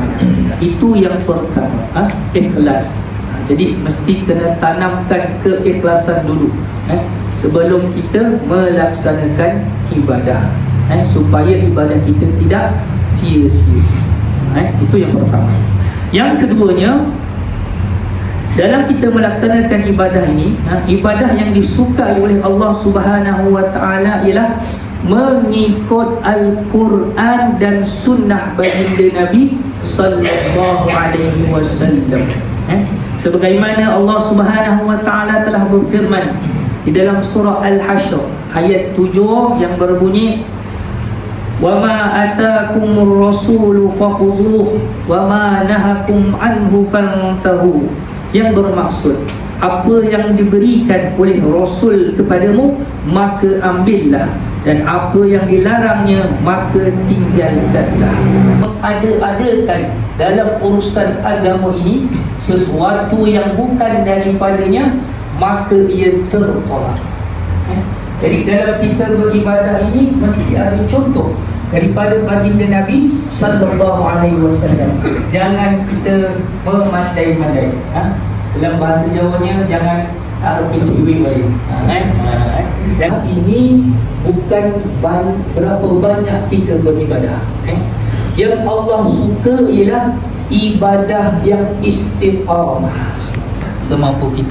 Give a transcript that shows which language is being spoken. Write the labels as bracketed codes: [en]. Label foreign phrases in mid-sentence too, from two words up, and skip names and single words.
[ms] Itu yang pertama, ikhlas. Jadi mesti kena tanamkan keikhlasan dulu sebelum kita melaksanakan ibadah, supaya ibadah kita tidak sia-sia. Itu yang pertama. Yang keduanya, dalam kita melaksanakan ibadah ini, ibadah yang disukai oleh Allah [ar] سبحانه وتعالى [ms] ialah mengikut Al-Quran dan sunnah baginda Nabi [ar] صلى الله عليه وسلم. [ms] Sebagaimana Allah [ar] سبحانه وتعالى [ms] telah berfirman di dalam surah Al-Hashr ayat 7 yang berbunyi, [ar] وما آتاكم الرسول فخذوه وما نهاكم عنه فانتهوا, [ms] yang bermaksud apa yang diberikan oleh Rasul kepadamu maka ambillah, dan apa yang dilarangnya maka tinggalkanlah. Ada-adakan dalam urusan agama ini sesuatu yang bukan daripadanya, maka ia tertolak. Jadi dalam kita beribadah ini mesti ada contoh daripada baginda Nabi [ar] صلى الله عليه وسلم. [ms] Jangan kita memandai-mandai. Dalam bahasa Jawanya, jangan Kita duit balik. Dan ini bukan berapa banyak kita beribadah. Yang Allah suka ialah ibadah yang istiqamah semampu kita.